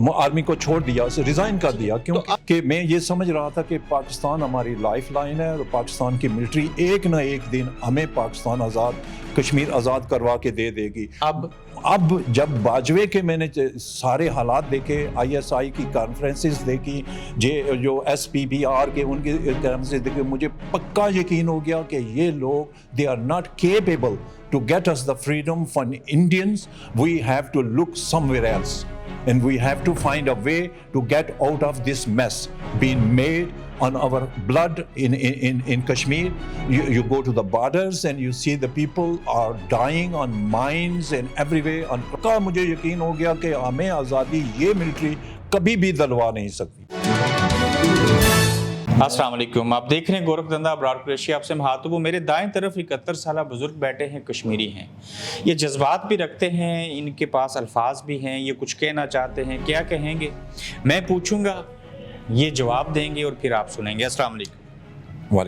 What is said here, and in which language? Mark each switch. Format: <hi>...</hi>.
<ur>Army کو چھوڑ دیا، ریزائن کر دیا، کیونکہ میں یہ سمجھ رہا تھا کہ پاکستان ہماری لائف لائن ہے اور پاکستان کی ملٹری ایک نہ ایک دن ہمیں پاکستان کشمیر آزاد کروا کے دے دے گی۔ اب جب باجوے کے میں نے سارے حالات دیکھے، ISI کی کانفرنسز دیکھی، جو SPBR کے ان کے کانفرنسز دیکھے، مجھے پکا یقین ہو گیا کہ یہ لوگ</ur> <en>they are not capable to get us the freedom for Indians. We have to look somewhere else and we have to find a way to get out of this mess being made on our blood in Kashmir. You go to the borders and you see the people are dying on mines and everywhere.</en> <ur>اور مجھے یقین ہو گیا کہ ہمیں آزادی یہ military کبھی بھی دلوا نہیں سکتی۔ السلام علیکم، آپ دیکھ رہے ہیں گورکھ دھندا ابرار قریشی، آپ سے مخاطب ہوں۔ میرے دائیں طرف 71 سالہ بزرگ بیٹھے ہیں، کشمیری ہیں، یہ جذبات بھی رکھتے ہیں، ان کے پاس الفاظ بھی ہیں، یہ کچھ کہنا چاہتے ہیں، کیا کہیں گے میں پوچھوں گا، یہ جواب دیں گے اور پھر آپ سنیں گے۔ السلام علیکم۔</ur>